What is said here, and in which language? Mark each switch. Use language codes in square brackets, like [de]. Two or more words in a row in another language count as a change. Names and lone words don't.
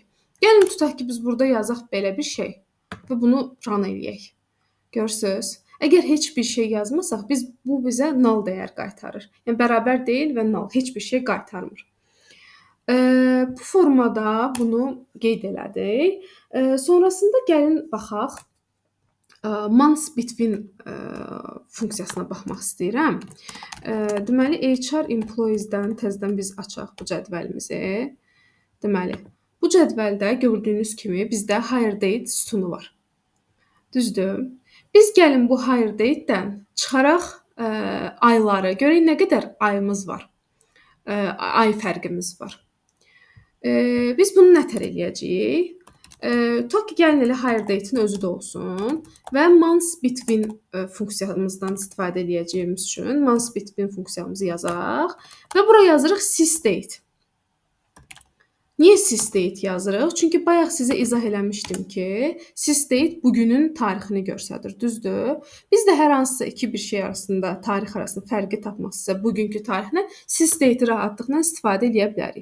[az] Gəlin tutaq ki, biz burada yazaq belə bir şey və bunu run eləyək. Görürsüz? Əgər heç bir şey yazmasaq, bu bizə null dəyər qaytarır. Yəni bərabər deyil və null, heç bir şey qaytarmır. Bu formada bunu qeyd elədik. Sonrasında gəlin baxaq. Months between funksiyasına baxmaq istəyirəm. Deməli, HR employees-dən təzədən biz açaq bu cədvəlimizi. Deməli, bu cədvəldə gördüyünüz kimi bizdə hire date sütunu var. Düzdür? Biz gəlin bu hire date-dən çıxaraq ayları, görək nə qədər ayımız var. Ay fərqimiz var. Biz bunu nətər eləyəcəyik? Tutaq ki, gəlin elə hire date-in özü də olsun və months between funksiyamızdan istifadə edəcəyimiz üçün months between funksiyamızı yazaq və bura yazırıq sysdate. Niyə sysdate yazırıq? Çünki bayaq sizə izah eləmişdim ki, sysdate bugünün tarixini göstərir, düzdür? Biz də hər hansısa iki bir şey arasında, tarix arasında fərqi tapmaq istəsə bugünkü tarixlə sysdate rahatlıqla istifadə edə bilərik.